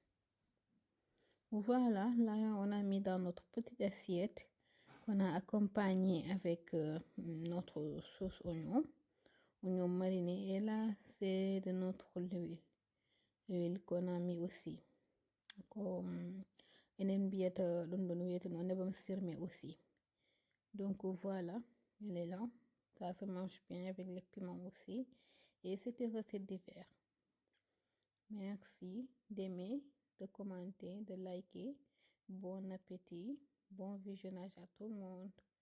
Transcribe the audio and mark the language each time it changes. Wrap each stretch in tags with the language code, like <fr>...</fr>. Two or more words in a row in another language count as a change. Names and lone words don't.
<fr>Voilà, là on a mis dans notre petite assiette qu'on a accompagné avec notre sauce oignon mariné, et là c'est de notre huile qu'on a mis aussi.</fr> <ff>Comme enen biyata ɗum ɗon wiyete no nebam sirme aussi.</ff> <fr>Donc voilà, elle est là. Ça se mange bien avec les piments aussi. Et c'est une recette d'hiver. Merci d'aimer, de commenter, de liker. Bon appétit, bon visionnage à tout le monde.</fr>